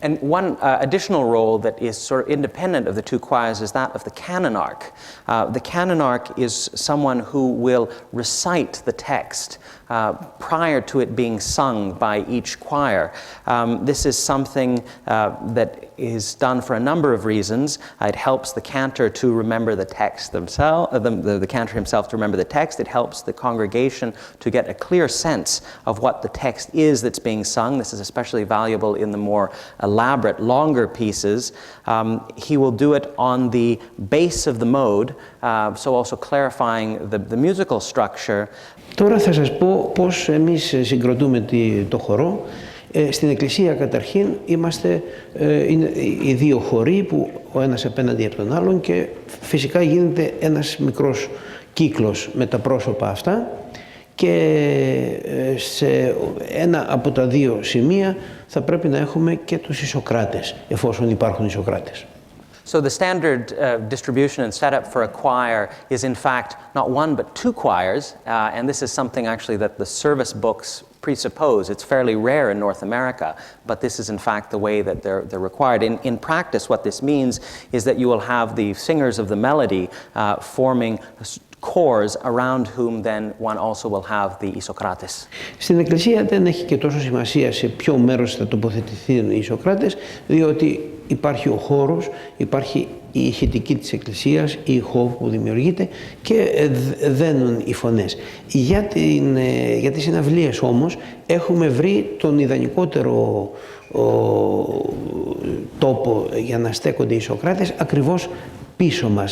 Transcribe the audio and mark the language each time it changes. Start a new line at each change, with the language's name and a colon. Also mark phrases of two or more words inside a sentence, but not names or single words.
English: And one additional role that is sort of independent of the two choirs is that of the canonarch. The canonarch is someone who will recite the text prior to it being sung by each choir. This is something that is done for a number of reasons. It helps the cantor to remember the text themselves, the cantor himself to remember the text. It helps the congregation to get a clear sense of what the text is that's being sung. This is especially valuable in the more elaborate, longer pieces. He will do it on the base of the mode, so also clarifying the musical structure.
Greek: Τώρα θα σας πω πώς εμείς συγκροτούμε το χορό. Στην εκκλησία καταρχήν είναι οι δύο χοροί που ο ένας απέναντι από τον άλλον και φυσικά γίνεται ένας μικρός κύκλος με τα πρόσωπα αυτά και σε ένα από τα δύο σημεία θα πρέπει να έχουμε και τους Ισοκράτες, εφόσον υπάρχουν Ισοκράτες.
English: So the standard distribution and setup for a choir is in fact not one but two choirs, and this is something actually that the service books presuppose. It's fairly rare in North America, but this is in fact the way that they're required. In practice, what this means is that you will have the singers of the melody forming chorus around whom then one also will have the Isokrates.
Greek: Στην εκκλησία δεν έχει και τόσο σημασία σε ποιο μέρος θα τοποθετηθούν οι Ισοκράτες, διότι υπάρχει ο χώρος, υπάρχει η ηχητική της εκκλησίας, η ηχό που δημιουργείται και δένουν οι φωνές. Για τις συναυλίες όμως έχουμε βρει τον ιδανικότερο τόπο για να στέκονται οι Ισοκράτες ακριβώς πίσω μας.